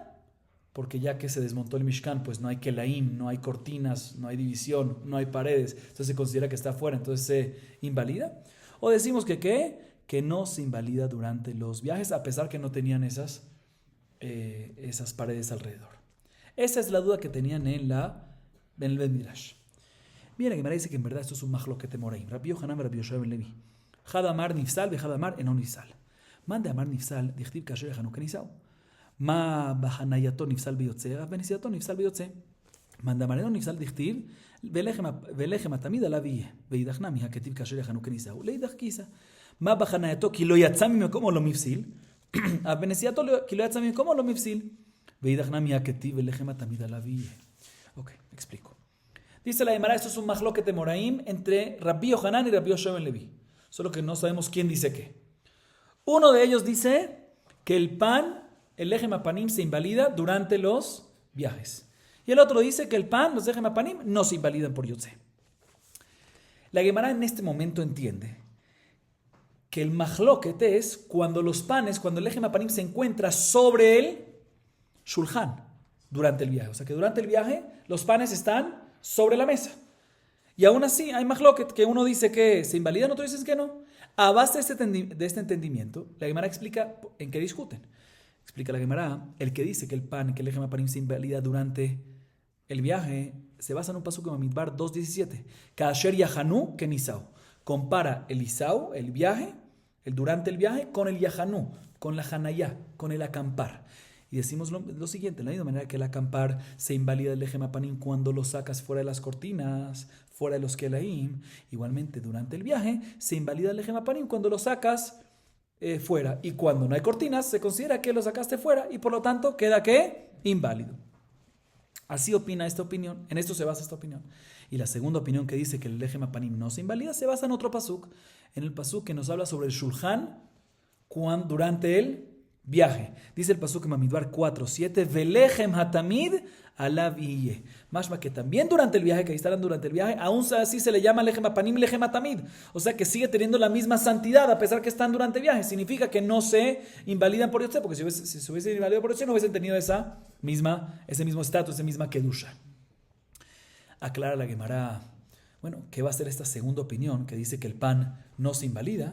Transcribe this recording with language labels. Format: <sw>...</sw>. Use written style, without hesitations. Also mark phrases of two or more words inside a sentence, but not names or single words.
<es>Porque ya que se desmontó el Mishkan, pues no hay kelaim, no hay cortinas, no hay división, no hay paredes, entonces se considera que está afuera, entonces se invalida. ¿O decimos que qué? Que no se invalida durante los viajes, a pesar que no tenían esas paredes alrededor. Esa es la duda que tenían en el</es> <he>בית מדרש.</he> <es>Mira, que me dice que en verdad esto es un</es> <he>מחלוקת אמוראים.</he> <es>Rabbi Yohanan, Rabbi Yoshua ben Levi.</es> <arc>חד אמר נפסל חד אמר אינו נפסל. מאן דאמר נפסל דכתיב כאשר יחנו כן יסעו. מה בחנייתו נפסל ביוצא אף בנסיעתו נפסל ביוצא. מאן דאמר אינו נפסל דכתיב ולחם התמיד עליו יהיה ואידך נמי הא כתיב כאשר יחנו כן יסעו. לאידך גיסא. מה בחנייתו כי לא יצא ממקומו לא מפסיל אף בנסיעתו כי לא יצא ממקומו לא מפסיל ואידך נמי הא כתיב ולחם התמיד עליו יהיה.</arc> <es>Ok, explico. Dice la Gemara, esto es un</es> <he>מחלוקת אמוראים</he> <es>entre Rabbi Yohanan y Rabbi Yoshua ben Levi. Solo que no sabemos quién dice qué. Uno de ellos dice que el pan, el</es> <he>לחם הפנים,</he> <es>se invalida durante los viajes. Y el otro dice que el pan, los</es> <he>לחם הפנים,</he> <es>no se invalidan por yotze. La Gemara en este momento entiende que el mahloket es cuando los panes, cuando el</es> <he>לחם הפנים</he> <es>se encuentra sobre el shulchan durante el viaje. O sea que durante el viaje los panes están sobre la mesa. Y aún así hay mahloket que uno dice que se invalidan, otro dice que no. A base de este entendimiento, la Gemara explica en qué discuten. Explica la Gemara, el que dice que el pan, que el</es> <he>לחם הפנים</he> <es>se invalida durante el viaje, se basa en un pasuk en Bamidbar 2.17.</es> <he>כאשר יחנו כן יסעו.</he> <es>Compara el isau, el viaje, el durante el viaje, con el yahanu, con la hanayá, con el acampar. Y decimos lo siguiente, de la misma manera que el acampar se invalida el</es> <he>לחם הפנים</he> <es>cuando lo sacas fuera de las cortinas, fuera de los kelaim, igualmente durante el viaje se invalida el</es> <he>לחם הפנים</he> <es>cuando lo sacas fuera. Y cuando no hay cortinas se considera que lo sacaste fuera y por lo tanto queda ¿qué? Inválido. Así opina esta opinión, en esto se basa esta opinión. Y la segunda opinión que dice que el</es> <he>לחם הפנים</he> <es>no se invalida se basa en otro pasuk, en el pasuk que nos habla sobre el shulchan durante el viaje. Dice el pasuk en Bamidbar 4.7,</es> <he>ולחם התמיד עליו יהיה.</he> <es>Mashma que también durante el viaje, que ahí estarán durante el viaje, aún así se le llama</es> <he>לחם הפנים, לחם התמיד.</he> <es>O sea que sigue teniendo la misma santidad a pesar que están durante el viaje. Significa que no se invalidan por yotze, porque si se hubiese invalidado por yotze no hubiesen tenido ese mismo estatus, esa misma kedusha. Aclara la Gemara, bueno, ¿qué va a ser esta segunda opinión que dice que el pan no se invalida?</es>